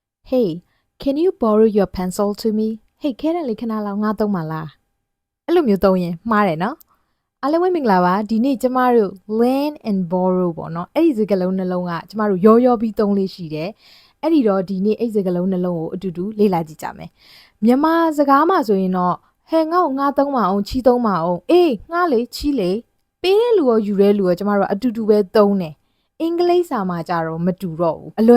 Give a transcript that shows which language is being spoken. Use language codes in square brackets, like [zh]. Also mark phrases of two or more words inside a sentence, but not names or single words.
[en] Hey, can you borrow your pencil to me? [my] Hey, ခဲတယ်လေခဏလောက်ငါသုံးပါလားအဲ့လိုမျိုးသုံးရင်မှားတယ်နော်အားလုံးပဲမင်္ဂလာပါဒီနေ့ကျမတို့ [en] lend and borrow [my] ပေါ့နော်အဲ့ဒီစကားလုံးနှလုံးကကျမတို့ရောပြီးသုံးလေးရှိတယ် အဲ့ဒီတော့ဒီနေ့အဲ့စကားလုံးနှလုံးကိုအတူတူလေ့လာကြည့်ကြမယ်မြန်မာစကားမှာဆိုရင်တော့ဟဲ့ငါ့ကိုငါသုံးပါအောင်ချီးသုံးပါအောင်အေးငါလေချီးလေ ပေးတဲ့လူရောယူတဲ့လူရောကျမတို့အတူတူပဲသုံးတယ်အင်္ဂလိပ်စာမှာကြတော့မတူတော့ဘူးအလွ